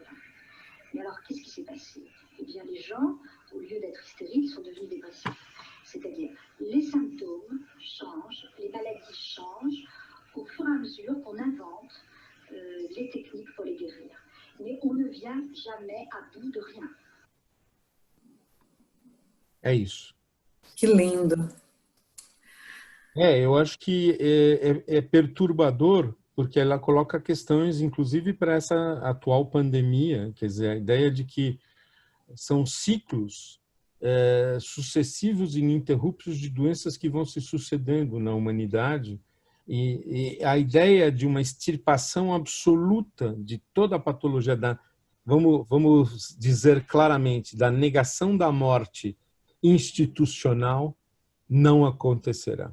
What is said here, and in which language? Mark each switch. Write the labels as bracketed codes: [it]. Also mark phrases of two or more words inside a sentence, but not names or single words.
[fr] Mais alors, qu'est-ce qui s'est passé? Eh bien, les gens, au lieu d'être hystériques, sont devenus dépressifs. C'est-à-dire, les symptômes changent, les maladies changent au fur et à mesure qu'on invente les techniques pour les guérir. Mais on ne vient jamais à bout de rien. [pt] É isso. Que lindo. Eu acho que é perturbador, porque ela coloca questões, inclusive, para essa atual pandemia, quer dizer, a ideia de que são ciclos sucessivos e ininterruptos de doenças que vão se sucedendo na humanidade, e a ideia de uma extirpação absoluta de toda a patologia, vamos dizer claramente, da negação da morte institucional, não acontecerá.